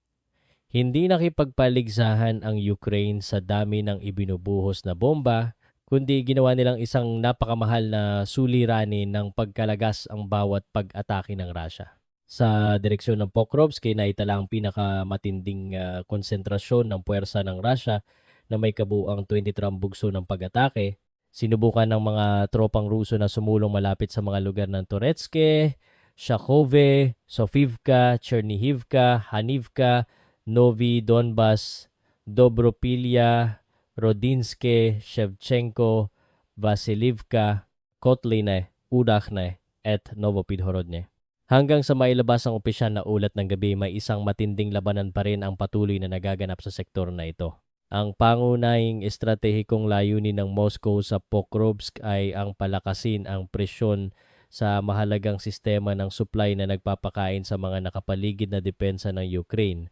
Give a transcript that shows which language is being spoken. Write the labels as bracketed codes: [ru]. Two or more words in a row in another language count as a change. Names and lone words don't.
[tl] Hindi nakipagpaligsahan ang Ukraine sa dami ng ibinubuhos na bomba, kundi ginawa nilang isang napakamahal na suliranin ng pagkalagas ang bawat pag-atake ng Russia. Sa direksyon ng Pokrovsk, naitala ang pinakamatinding konsentrasyon ng puwersa ng Russia na may kabuuang 23 bugso ng pag-atake. Sinubukan ng mga tropang Ruso na sumulong malapit sa mga lugar ng Toretske, Shakhove, Sofivka, Chernihivka, Hanivka, Novi Donbas, Dobropilya, Rodinske, Shevchenko, Vasilivka, Kotline, Udakhne, at Novopidhorodne. Hanggang sa mailabas ang opisyal na ulat ng gabi, may isang matinding labanan pa rin ang patuloy na nagaganap sa sektor na ito. Ang pangunahing estratehikong layunin ng Moscow sa Pokrovsk ay ang palakasin ang presyon sa mahalagang sistema ng supply na nagpapakain sa mga nakapaligid na depensa ng Ukraine.